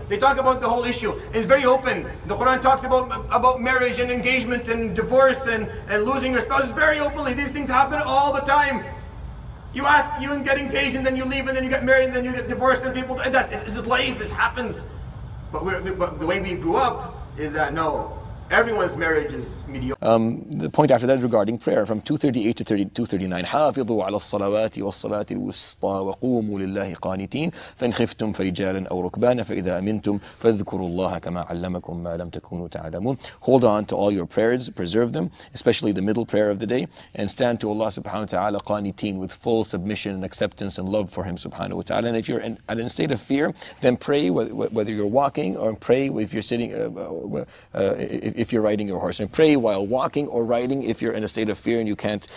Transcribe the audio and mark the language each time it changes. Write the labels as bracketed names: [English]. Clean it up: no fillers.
[English] They talk about the whole issue. It's very open. The Quran talks about marriage and engagement and divorce and losing your spouse very openly. These things happen all the time. You get engaged and then you leave and then you get married and then you get divorced and people, it's just life, this happens. But the way we grew up is that no, everyone's marriage is mediocre. The point after that is regarding prayer, from 238 to 239. [Arabic] حافظوا على الصلوات والصلاة الوسطى وقوموا لله قانتين فإن خفتم فرجالا أو ركبانا فإذا أمنتم فاذكروا الله كما علمكم ما لم تكونوا تعلمون. [English] Hold on to all your prayers, preserve them, especially the middle prayer of the day, and stand to Allah subhanahu wa ta'ala qaniteen, with full submission and acceptance and love for Him subhanahu wa ta'ala. And if you're in a state of fear, then pray whether you're walking, or pray if you're sitting, if you're riding your horse, and pray while walking or riding if you're in a state of fear and you can't.